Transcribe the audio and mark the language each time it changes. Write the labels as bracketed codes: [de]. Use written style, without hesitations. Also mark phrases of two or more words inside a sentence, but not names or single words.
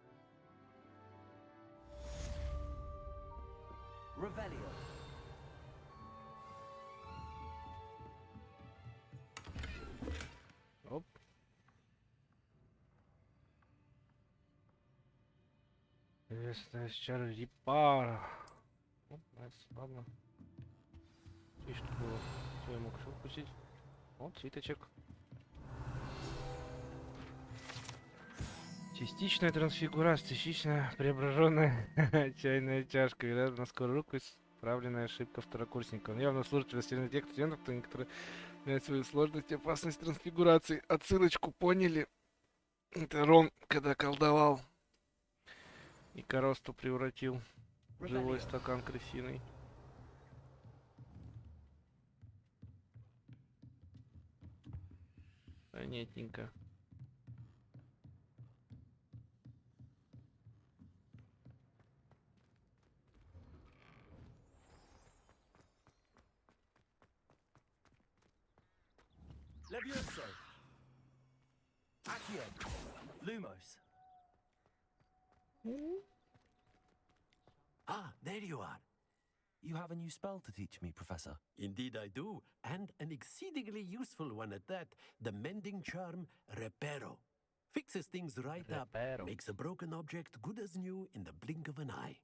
[ru] Revelio. Оп. Известная чара репара. Оп, найс, ладно. И что было? Что я мог еще упустить? Вот, свиточек. Частичная трансфигурация, частично преображенная чайная чашка. Вероятно, на скорую руку исправленная ошибка второкурсника. Он явно служит для тех студентов, кто некоторые знают свою сложность и опасность трансфигурации. Отсылочку поняли? Это Рон, когда колдовал и коросту превратил в живой стакан крысиный. Понятненько. Levioso. Accio. Lumos. [en] Ah, there you are. You have a new spell to teach me, Professor. Indeed I do, and an exceedingly useful one at that. The mending charm, Reparo. Fixes things right up, makes a broken object good as new in the blink of an eye.